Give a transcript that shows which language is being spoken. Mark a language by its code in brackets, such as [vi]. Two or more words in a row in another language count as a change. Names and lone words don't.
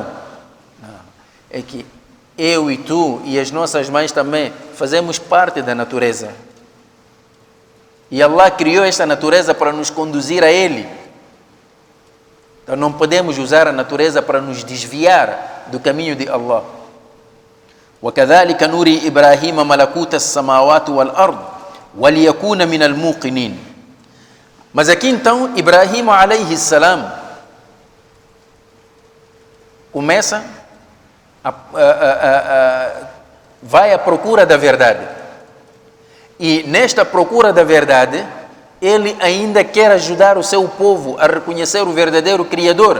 [pt] É que eu e tu e as nossas mães também fazemos parte da natureza. E Allah criou esta natureza para nos conduzir a Ele. Então não podemos usar a natureza para nos desviar do caminho de Allah. [ar] وَكَذَلِكَ نُرِي إِبْرَاهِيمَ مَلَكُوتَ السَّمَاوَاتِ وَالْأَرْضِ وَلِيَكُونَ مِنَ الْمُوقِنِينَ. [pt] Mas aqui então, Ibrahim [ar] عليه السلام [pt] começa vai à procura da verdade. E nesta procura da verdade, ele ainda quer ajudar o seu povo a reconhecer o verdadeiro Criador.